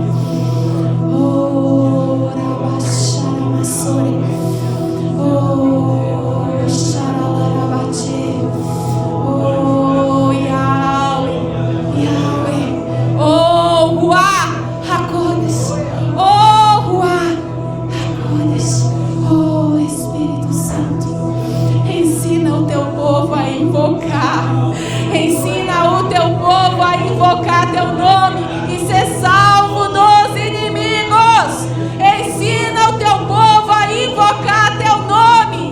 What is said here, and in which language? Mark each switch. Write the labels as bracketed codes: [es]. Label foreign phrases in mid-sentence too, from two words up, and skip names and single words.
[pt] Oh, Rabasharamasore. Oh, Shararabarabache. Oh, Yahweh, Yahweh. [he] Oh, רוח הקודש. Oh, רוח הקודש. [pt] Oh, Espírito Santo, ensina o teu povo a invocar. Ensina o teu povo a invocar teu nome e ser salvo dos inimigos. Ensina o teu povo a invocar teu nome.